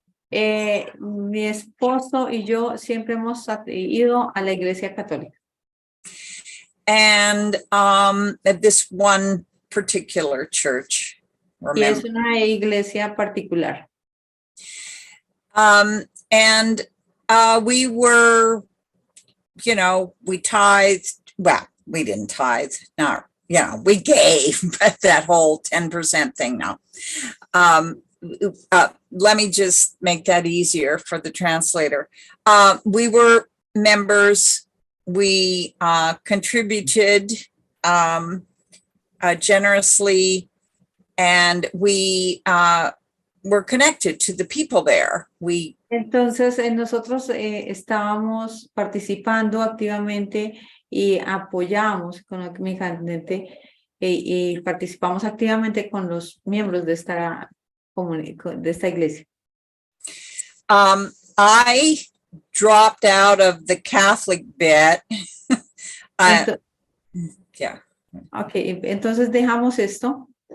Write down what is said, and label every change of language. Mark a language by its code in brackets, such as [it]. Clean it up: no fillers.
[es] Mi esposo y yo siempre hemos ido a la Iglesia Católica. [en] And at this one particular church. [es] Y es una iglesia particular. [en] And we were, we tithed. Well, we didn't tithe. No, we gave, but that whole 10% thing. No. Let me just make that easier for the translator. We were members. We contributed generously, and we were connected to the people there. [es] Entonces, nosotros estábamos participando activamente y apoyamos económicamente y participamos activamente con los miembros de esta iglesia. [en] I dropped out of the Catholic bit. Yeah. [es] Okay, entonces dejamos esto.